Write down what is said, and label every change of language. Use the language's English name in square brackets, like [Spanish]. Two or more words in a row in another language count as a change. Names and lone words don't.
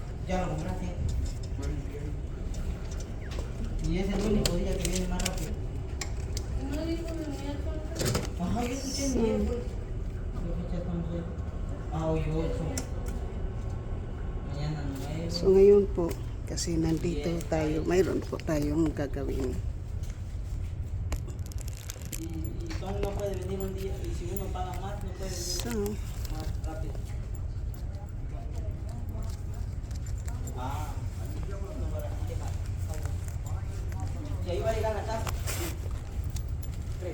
[Spanish] Ya lo compraste. Y es el único día que viene más rápido. No dijo de miércoles. Ajá, yo escuché el miércoles. ¿Qué fecha estamos hoy? Ah, hoy 8. Mañana 9. [Filipino] So ngayon po, kasi nandito tayo, mayroon po tayong gagawin. [Spanish] Y Tony no puede venir un día. Y si uno paga más, no puede venir So, más rápido. Ah, no para dejar. Y ahí va a llegar la casa. Tres.